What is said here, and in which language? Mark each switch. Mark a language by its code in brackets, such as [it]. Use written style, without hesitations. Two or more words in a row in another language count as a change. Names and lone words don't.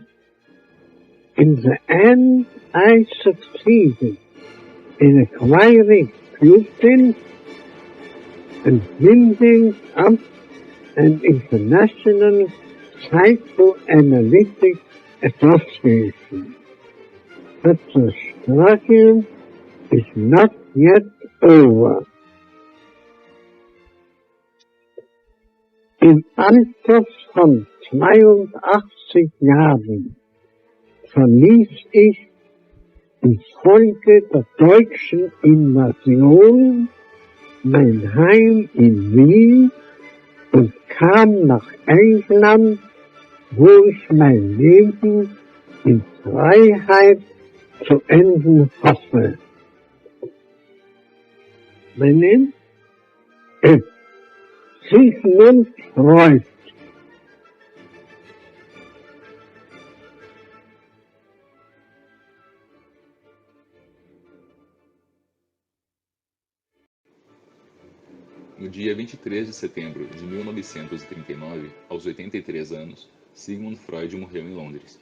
[en] In the end, I succeeded in acquiring pupils and building up an international psychoanalytic association. But the struggle is not yet over. [de] Im Alter von 82 Jahren verließ ich infolge der deutschen Invasion mein Heim in Wien und kam nach England, wo ich mein Leben in Freiheit zu enden hoffe. Mein Name ist Sigmund Freud. [pt] No dia 23 de setembro de 1939, aos 83 anos, Sigmund Freud morreu em Londres.